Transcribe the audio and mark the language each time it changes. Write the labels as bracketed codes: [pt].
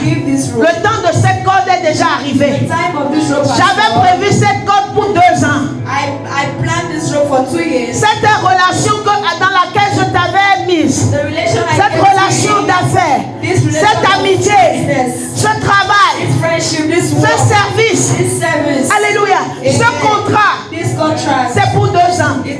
[fr] Le temps de cette corde est déjà arrivé. J'avais prévu cette corde pour 2 ans. [en] I planned this rope for 2 years. [fr] Cette relation dans laquelle je t'avais mise, cette relation d'affaires, cette amitié, ce travail, ce service, alléluia, ce contrat, c'est pour 2 ans.